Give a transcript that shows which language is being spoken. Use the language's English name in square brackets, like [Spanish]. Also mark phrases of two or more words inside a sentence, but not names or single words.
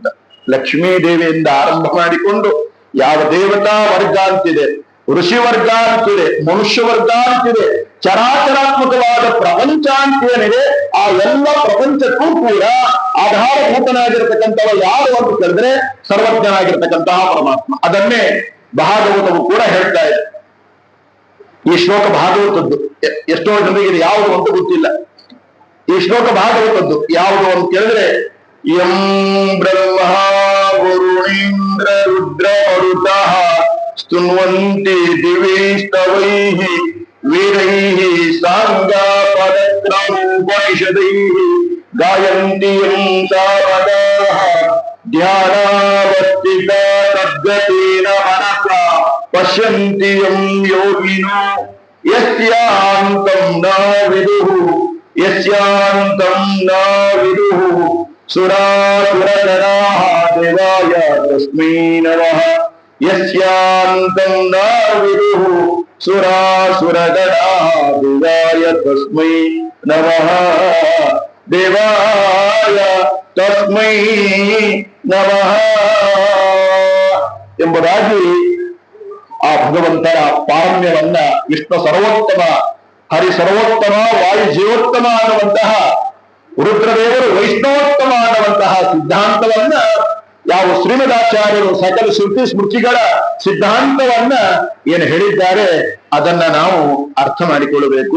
[Kannada] ಲಕ್ಷ್ಮೀ ದೇವಿಯಿಂದ ಆರಂಭ ಮಾಡಿಕೊಂಡು ಯಾವ ದೇವತಾ ವರ್ಗ ಅಂತಿದೆ, ಋಷಿ ವರ್ಗ ಅಂತಿದೆ, ಮನುಷ್ಯ ವರ್ಗ ಅಂತಿದೆ, ಚರಾಚರಾತ್ಮಕವಾದ ಪ್ರಪಂಚ ಅಂತ ಏನಿದೆ ಆ ಎಲ್ಲ ಪ್ರಪಂಚಕ್ಕೂ ಕೂಡ ಆಧಾರಭೂತನಾಗಿರ್ತಕ್ಕಂಥವ ಯಾರು ಅಂತ ಕೇಳಿದ್ರೆ ಸರ್ವಜ್ಞನಾಗಿರ್ತಕ್ಕಂತಹ ಪರಮಾತ್ಮ. ಅದನ್ನೇ ಭಾಗವತವು ಕೂಡ ಹೇಳ್ತಾ ಇದೆ. ಈ ಶ್ಲೋಕ ಭಾಗವತದ್ದು. ಎಷ್ಟೋ ಜನರಿಗೆ ಇದು ಯಾವುದು ಅಂತ ಗೊತ್ತಿಲ್ಲ. ಈ ಶ್ಲೋಕ ಭಾಗವತದ್ದು. ಯಾವುದು ಅಂತ ಕೇಳಿದ್ರೆ [Sanskrit] ಯಂ ಬ್ರಹ್ಮ ವರುಣೇಂದ್ರ ರುದ್ರ ಮರುತಃ ಸ್ತುನ್ವಂತಿ ದಿವಿ ಸ್ತವೈಃ ವೀರೈಃ ಸಾಂಗಾ ಪದಕ್ರಮೋಪನಿಷದೈಃ ಗಾಯಂತಿ ಯಂ ಸಾವದಾಃ ಧ್ಯಾನಾವಸ್ಥಿತ ತದ್ಗತೇನ ಮನಸಾ ಪಶ್ಯಂತಿ ಯಂ ಯೋಗಿನೋ ಯಸ್ಯಾಂತಂ ನ ವಿದುಃ ಯಸ್ಯಾಂತಂ ನ ವಿದುಃ ಸುರಾಸುರಗಣಾಃ ದೇವಾಯ ತಸ್ಮೈ ನಮಃ. ಯಸ್ಯಾಂತಂ ನ ವಿದುಃ ಸುರಾಸುರಗಣಾಃ ದೇವಾಯ ತಸ್ಮೈ ನಮಃ. ದೇವಾಯ ತಸ್ಮೈ ನಮಃ [Kannada] ಎಂಬುದಾಗಿ ಆ ಭಗವಂತನ ಪಾರಮ್ಯವನ್ನ [Sanskrit] ವಿಷ್ಣು ಸರ್ವೋತ್ತಮ, ಹರಿ ಸರ್ವೋತ್ತಮ, ವಾಯು ಜೀವೋತ್ತಮ [Kannada] ಅನ್ನುವಂತಹ, ರುದ್ರದೇವರು ವೈಷ್ಣವೋತ್ತಮ ಅನ್ನುವಂತಹ ಸಿದ್ಧಾಂತವನ್ನ ಯಾವ ಶ್ರೀಮದಾಚಾರ್ಯರು ಸಕಲ ಶ್ರುತಿ ಸ್ಮೃತಿಗಳ ಸಿದ್ಧಾಂತವನ್ನ ಏನು ಹೇಳಿದ್ದಾರೆ ಅದನ್ನ ನಾವು ಅರ್ಥ ಮಾಡಿಕೊಳ್ಳಬೇಕು.